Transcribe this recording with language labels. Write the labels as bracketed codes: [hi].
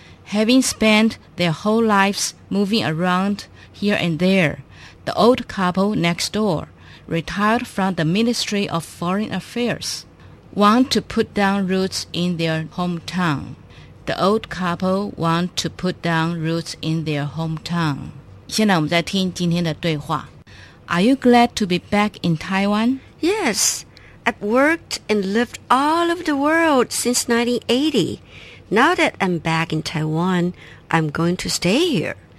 [en] Having spent their whole lives moving around here and there,The old couple next door, retired from the Ministry of Foreign Affairs, want to put down roots in their hometown. The old couple want to put down roots in their hometown. [zh] 现在我们在听今天的对话。 [en] Are you glad to be back in Taiwan? Yes, I've worked and lived all over the world since 1980. Now that I'm back in Taiwan, I'm going to stay here.